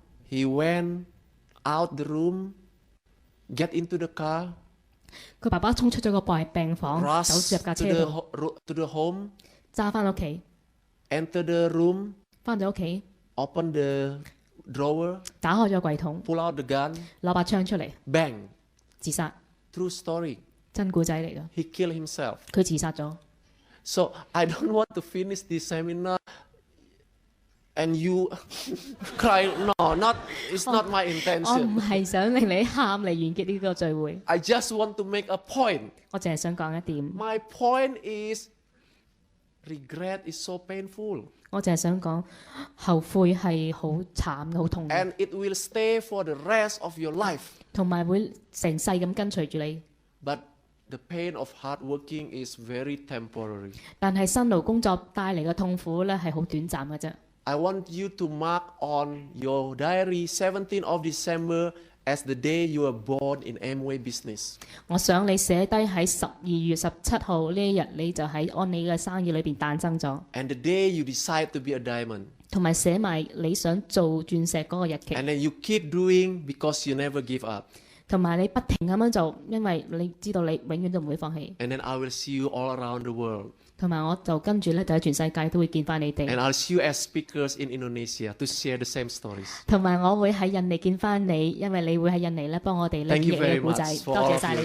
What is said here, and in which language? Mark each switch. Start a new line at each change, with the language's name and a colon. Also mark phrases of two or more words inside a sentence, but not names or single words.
English: He went out the room, get into the car,
Cantonese: 佢爸爸衝出咗個病房，走
English: rush
Cantonese: 入架
English: to
Cantonese: 車
English: the,
Cantonese: 度，
English: to the home,
Cantonese: 揸翻屋企，
English: enter the room,
Cantonese: 翻咗屋企，
English: open the drawer,
Cantonese: 打開咗櫃桶，
English: pull out the gun,
Cantonese: 攞把槍出嚟，
English: bang.
Cantonese: 自殺。
English: True story.
Cantonese: 真故仔嚟㗎，
English: He killed himself.
Cantonese: 佢自殺咗。
English: So I don't want to finish this seminar and you cry. No, not. It's not my
Cantonese: 我
English: intention.
Cantonese: 唔係想令你喊嚟完結呢個聚會，
English: I just want to make a point.
Cantonese: 我淨係想講一點，
English: My point is, regret is so painful,
Cantonese: 我淨係想講後悔係好慘嘅，好痛嘅，
English: and it will stay for the rest of your life.
Cantonese: 同埋會成世咁跟隨住你。
English: But the pain of hard working is very temporary.
Cantonese: 但係辛勞工作帶嚟嘅痛苦咧係好短暫嘅啫。
English: I want you to mark on your diary 17th of December as the day you were born in Amway Business.
Cantonese: 我想你寫低喺12月17號呢一日，你就喺安利嘅生意裏邊誕生咗，
English: And the day you decide to be a diamond.
Cantonese: 同埋寫埋你想做鑽石嗰個日期，
English: And then you keep doing because you never give up.
Cantonese: 同埋你不停咁樣做，因為你知道你永遠都唔會放棄。
English: And then I will see you all around the world.
Cantonese: 同埋我就跟住咧，就喺全世界都會見翻你哋。
English: And I'll see you as speakers in Indonesia to share the same stories.
Cantonese: 同埋我會喺印尼見翻你，因為你會喺印尼咧幫我哋咧
English: Thank
Cantonese: 演
English: you
Cantonese: 繹你
English: very
Cantonese: 嘅故仔。
English: much for
Cantonese: 多
English: all
Cantonese: 謝
English: of
Cantonese: 晒 you.